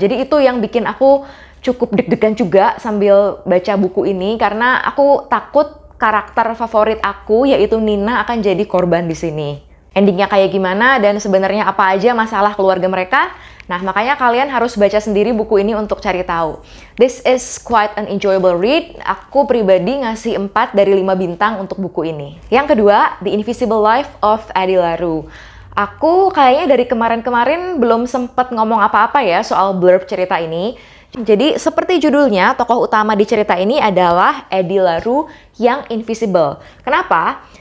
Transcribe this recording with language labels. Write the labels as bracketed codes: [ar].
[id] Jadi itu yang bikin aku cukup deg-degan juga sambil baca buku ini, karena aku takut karakter favorit aku yaitu Nina akan jadi korban di sini. Endingnya kayak gimana dan sebenarnya apa aja masalah keluarga mereka? Nah, makanya kalian harus baca sendiri buku ini untuk cari tahu. [en] This is quite an enjoyable read. [id] Aku pribadi ngasih 4 dari 5 bintang untuk buku ini. Yang kedua, The Invisible Life of Eddie LaRue. Aku kayaknya dari kemarin-kemarin belum sempet ngomong apa-apa ya soal blurb cerita ini. Jadi seperti judulnya, tokoh utama di cerita ini adalah Eddie LaRue yang invisible. Kenapa?